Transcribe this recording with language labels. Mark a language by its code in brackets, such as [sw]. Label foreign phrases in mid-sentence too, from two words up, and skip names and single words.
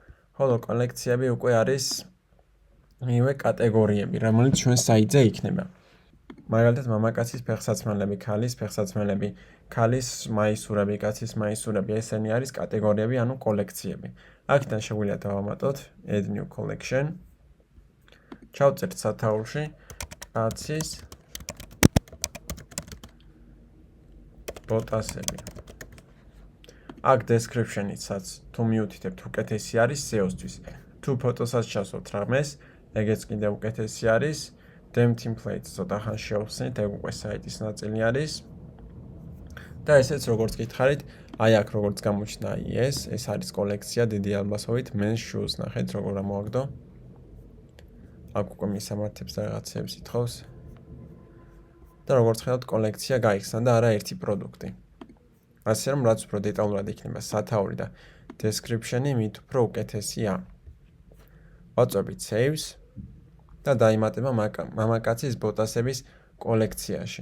[ka] ხოლო კოლექციები უკვე არის მივე კატეგორიები, რომელიც ჩვენ საიტზე იქნება. მაგალითად, მამაკაცის ფეხსაცმელები, ქალის ფეხსაცმელები, ქალის მაისურები, კაცის მაისურები, ესენი არის კატეგორიები, ანუ კოლექციები. აქედან შეგვიძლია დავამატოთ [en] add new collection. [ka] ჩავწერთ სათაურში კაცის ბოტასები. აქ description-იცაც თუ მიუთითებთ უკეთესი არის SEO-სთვის. თუ ფოტოსაც ჩასვოთ რამეს, ეგეც კიდევ უკეთესი არის. [en] Dem templates [ka] ცოტა ხან შევხსნით, ეგ უკვე საიტის ნაწილი არის. და ესეც როგორც გითხარით, აი აქ როგორც გამოჩნდა ეს არის კოლექცია დიდი ალბასობით [en] men's shoes. [ka] ნახეთ როგორ ამოვაგდო. აქ უკვე მისამართებს და რაღაცებს ითხოვს. და როგორც ხედავთ, კოლექცია გაიხსნა და არა ერთი პროდუქტი. ასე რომ რაც უფრო დეტალურად იქნება სათაური და description-ი, მით უფრო უკეთესია. ვაწვევით saves და დაიმატება მამაკაცის ბოტასების კოლექციაში.